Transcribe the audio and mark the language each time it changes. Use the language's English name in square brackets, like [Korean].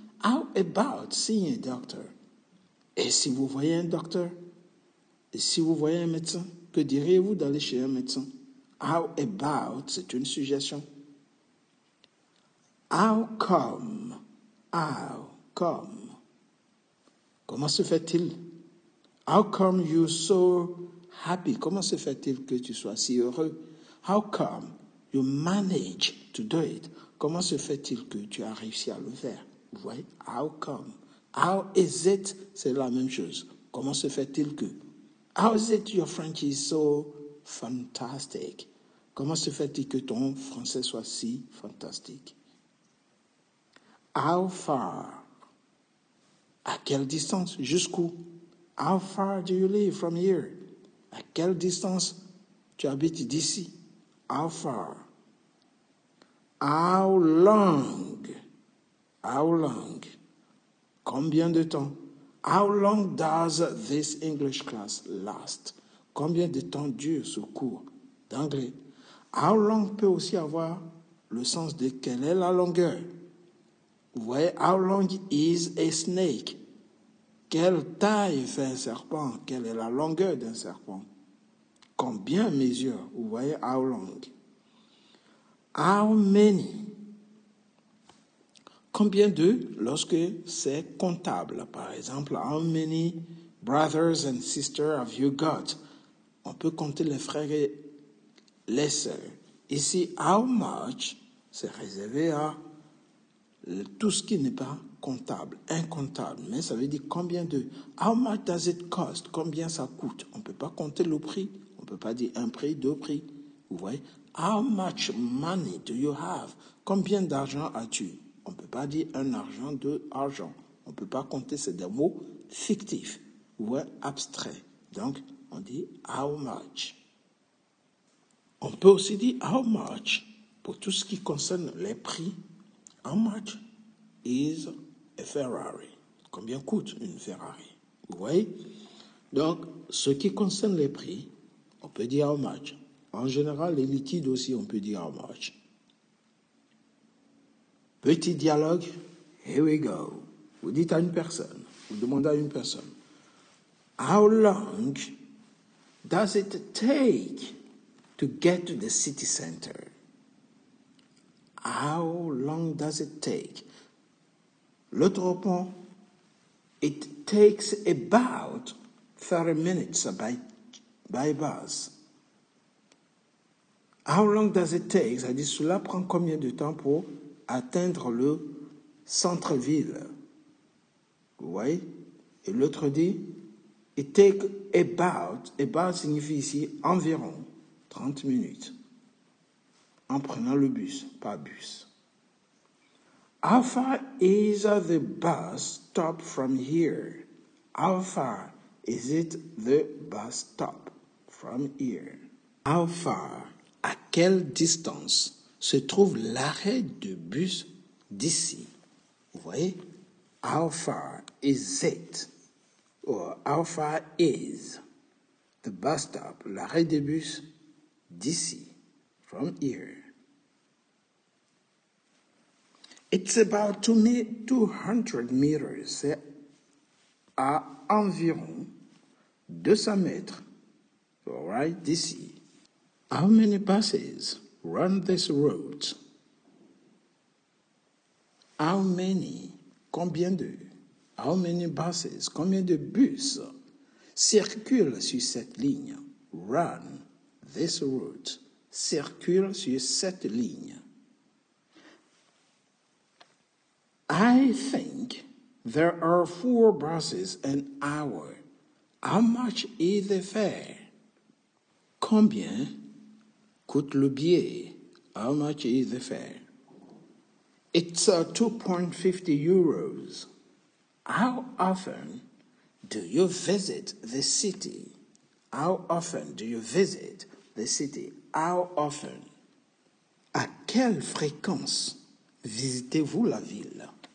[English] How about seeing a doctor? [French] Et si vous voyez un docteur? Et si vous voyez un médecin? Que diriez-vous d'aller chez un médecin? [English] How about, [French] c'est une suggestion. [English] How come? How come? [French] Comment se fait-il? [English] How come you so happy? [French] Comment se fait-il que tu sois si heureux? [English] How come you manage to do it? [French] Comment se fait-il que tu as réussi à le faire? Vous voyez? [English] How come? How is it? [French] C'est la même chose. Comment se fait-il que? [English] How is it your French is so fantastic? [French] Comment se fait-il que ton français soit si fantastique? How far? À quelle distance? Jusqu'où? [English] How far do you live from here? [French] À quelle distance tu habites d'ici? [English] How far? How long? How long? [French] Combien de temps? [English] How long does this English class last? [French] Combien de temps dure ce cours d'anglais? How long peut aussi avoir le sens de quelle est la longueur. Vous voyez, [English] how long is a snake? [French] Quelle taille fait un serpent? Quelle est la longueur d'un serpent? Combien mesure? Vous voyez, [English] how long. How many? [French] Combien de lorsque c'est comptable? Par exemple, [English] how many brothers and sisters have you got? [French] On peut compter les frères et les sœurs. Ici, how much, c'est réservé à tout ce qui n'est pas comptable, incomptable. Mais ça veut dire combien de... [English] How much does it cost? [French] Combien ça coûte? On ne peut pas compter le prix. On ne peut pas dire un prix, deux prix. Vous voyez? [English] How much money do you have? [French] Combien d'argent as-tu? On ne peut pas dire un argent, deux argent. On ne peut pas compter, c'est des mots fictifs. Vous voyez? Abstraits. Donc, on dit how much. On peut aussi dire how much pour tout ce qui concerne les prix. [English] How much is a Ferrari? [French] Combien coûte une Ferrari? Vous voyez? Donc, ce qui concerne les prix, on peut dire how much. En général, les liquides aussi, on peut dire how much. Petit dialogue, [English] here we go. [French] Vous dites à une personne, [English] vous demandez à une personne, how long does it take to get to the city center? How long does it take? [French] L'autre répond, [English] it takes about 30 minutes by bus. How long does it take? [French] C'est-à-dire, cela prend combien de temps pour atteindre le centre-ville? Vous voyez? Et l'autre dit, [English] it takes about [French] signifie ici environ 30 minutes. En prenant le bus, pas bus. [English] How far is the bus stop from here? How far is it the bus stop from here? [French] How far, à quelle distance se trouve l'arrêt de bus d'ici? Vous voyez? [English] How far is it? Or how far is the bus stop, [French] l'arrêt de bus d'ici? [English] From here. It's about 200 meters. [French] C'est à environ 200 mètres. [English] All right, [French] d'ici. [English] How many buses run this route? How many? [French] Combien de? [English] How many buses? [French] Combien de bus circulent sur cette ligne? [English] Run this route. [French] Circulent sur cette ligne. [English] I think there are 4 buses an hour. How much is the fare? [French] Combien coûte le billet? [English] How much is the fare? It's 2.50 euros. How often do you visit the city? How often do you visit the city? How often? [French] À quelle fréquence visitez-vous la ville?